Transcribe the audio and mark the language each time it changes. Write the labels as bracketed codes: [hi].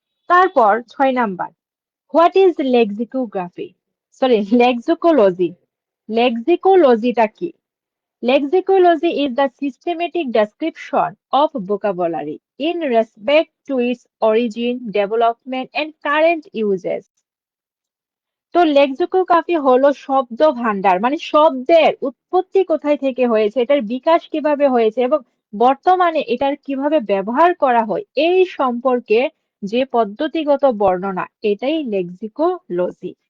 [bn] তারপর 6 number, [en] What is lexicography? [bn] Sorry, লেক্সিকোলজি। লেক্সিকোলজিটা কি? [en] Lexicology is the systematic description of vocabulary in respect to its origin, development, and current uses. [bn] তো lexicography হলো শব্দ ভান্ডার, মানে শব্দের উৎপত্তি কোথায় থেকে হয়েছে, এটার বিকাশ কিভাবে হয়েছে এবং বর্তমানে এটার কিভাবে ব্যবহার করা হয়, এই সম্পর্কে যে পদ্ধতিগত বর্ণনা, এটাই লেক্সিকোলজি।